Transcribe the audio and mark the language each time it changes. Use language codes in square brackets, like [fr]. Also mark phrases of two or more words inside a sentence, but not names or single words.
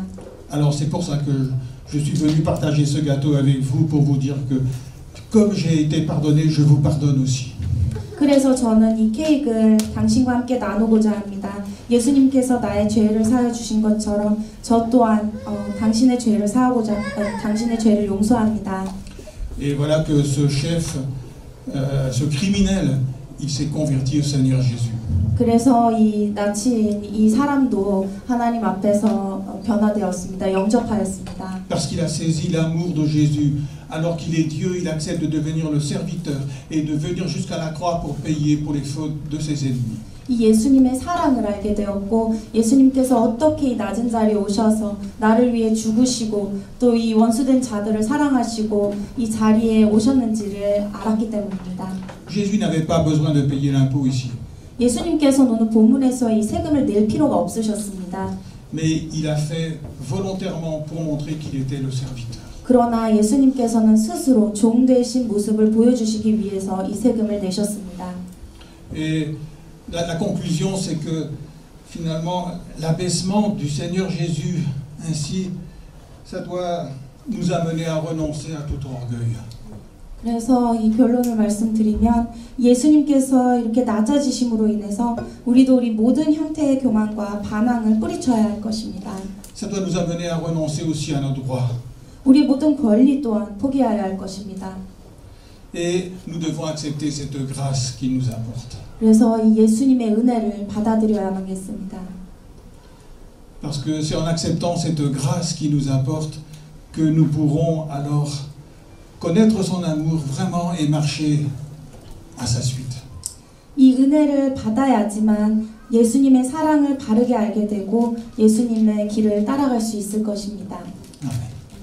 [fr] Alors c'est pour ça que je suis venu partager ce gâteau avec vous pour vous dire que comme j'ai été pardonné, je vous pardonne aussi. [ko] 그래서 저는 이 케이크를 당신과 함께 나누고자 합니다. 예수님께서 나의 죄를 사여 주신 것처럼 저 또한 당신의 죄를 당신의 죄를 용서합니다. [fr] Et voilà que ce chef, ce criminel, il s'est converti au Seigneur Jésus. [ko] 그래서 이 나치인 이 사람도 하나님 앞에서 변화되었습니다. 영접하였습니다. [fr] Parce qu'il a saisi l'amour de Jésus. Alors qu'il est Dieu, il accepte de devenir le serviteur et de venir jusqu'à la croix pour payer pour les fautes de ses ennemis. [ko] 이 예수님의 사랑을 알게 되었고 예수님께서 어떻게 이 낮은 자리에 오셔서 나를 위해 죽으시고 또 이 원수된 자들을 사랑하시고 이 자리에 오셨는지를 알았기 때문입니다. [fr] Jésus n'avait pas besoin de payer l'impôt ici. [ko] 예수님께서는 오늘 본문에서 이 세금을 낼 필요가 없으셨습니다. [fr] Mais il a fait volontairement pour montrer qu'il était le serviteur. [ko] 그러나 예수님께서는 스스로 종 되신 모습을 보여주시기 위해서 이 세금을 내셨습니다. [fr] Et la conclusion, c'est que finalement, l'abaissement du Seigneur Jésus, ainsi, ça doit nous amener à renoncer à tout orgueil. [ko] 그래서 이 결론을 말씀드리면 예수님께서 이렇게 낮아지심으로 인해서 우리도 우리 모든 형태의 교만과 반항을 뿌리쳐야 할 것입니다. [fr] Ça doit nous amener à renoncer aussi à nos droits. [ko] 우리 모든 권리 또한 포기해야 할 것입니다. [fr] Et nous devons accepter cette grâce qu'il nous apporte. [ko] 그래서 이 예수님의 은혜를 받아들여야 하겠습니다. [fr] Parce que c'est en acceptant cette grâce qu'il nous apporte que nous pourrons alors connaître son amour vraiment et marcher à sa suite. [ko] 이 은혜를 받아야지만 예수님의 사랑을 바르게 알게 되고 예수님의 길을 따라갈 수 있을 것입니다. 아멘.